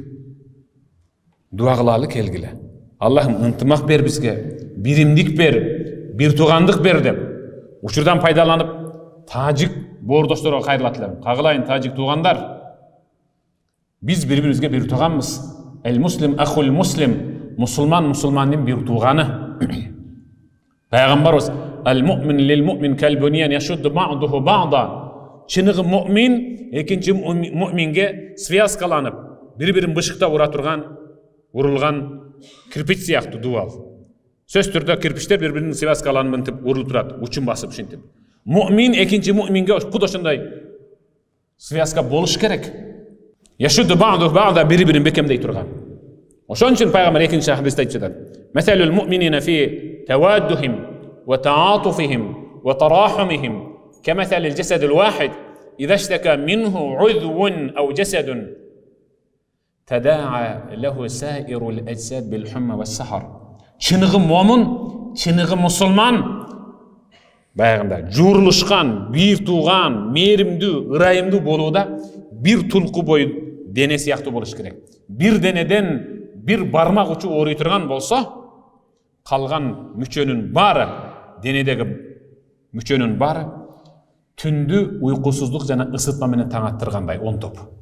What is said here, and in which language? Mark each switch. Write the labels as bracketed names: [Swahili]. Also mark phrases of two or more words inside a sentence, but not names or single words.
[Kyrgyz] Дуа кылалы келгиле. Аллахым ынтымак бер бизге, биримдик бер, бир туугандык бер деп. Учурдан пайдаланып тажик боордошторго кайрылат элем. Кагылайын тажик туугандар. Биз бири-бирибизге бир тууганбыз. [Arabic] المسلم أخو المسلم. [Kyrgyz] Мусулман мусулмандын бир тууганы. [Arabic] Пайгамбарыбыз: "المؤمن للمؤمن كالبنيان يشد بعضه بعضا." [Kyrgyz] Чыныгы муъмин экинчи муъминге связкаланып, бири-бирин бышыктап ура турган, урулган кирпич сыяктуу дуал. Сөз түрдө кирпичтер бири-биринин связкаланып мынтип урулуп турат, учун басып ушинтип. Муъмин экинчи муъминге куд ошондой связка болуш керек. [Arabic] يشد بعضه بعضا [Kyrgyz] бири-бирин бекемдей турган. Ошон үчүн пайгамбар экинчи хадисте айтып жатат: [Arabic] "مثل المؤمنين في توادهم وتعاطفهم وتراحمهم كمثل الجسد الواحد إذا اشتكى منه عضو أو جسد تداعى له سائر الأجساد بالحمى والسهر." [Kyrgyz] Чыныгы момун, чыныгы мусулман баягында жуурулушкан, бир тууган, мээримдүү, ырайымдуу болууда бир тулку бой дене сыяктуу болуш керек. Бир денеден бир бармак учу ооруй турган болсо, калган мүчөнүн баары, денедеги мүчөнүн баары түндү уйкусуздук жана ысытма менен таң аттыргандай онтоп.